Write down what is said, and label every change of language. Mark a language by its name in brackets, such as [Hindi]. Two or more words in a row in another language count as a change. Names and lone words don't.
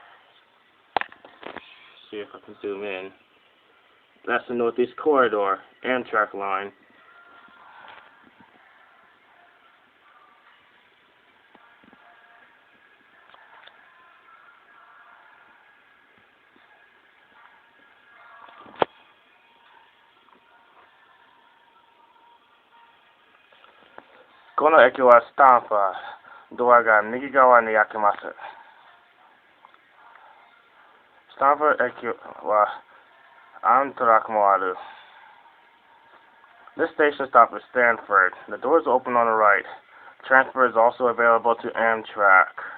[English] See if I can zoom in. That's the Northeast Corridor, Amtrak line. [Japanese] Kono eki wa Stamford. ドアが右側に開きます. Stamford eki wa Amtrak mo aru. [English] This station stop is Stamford. The doors open on the right. Transfer is also available to Amtrak.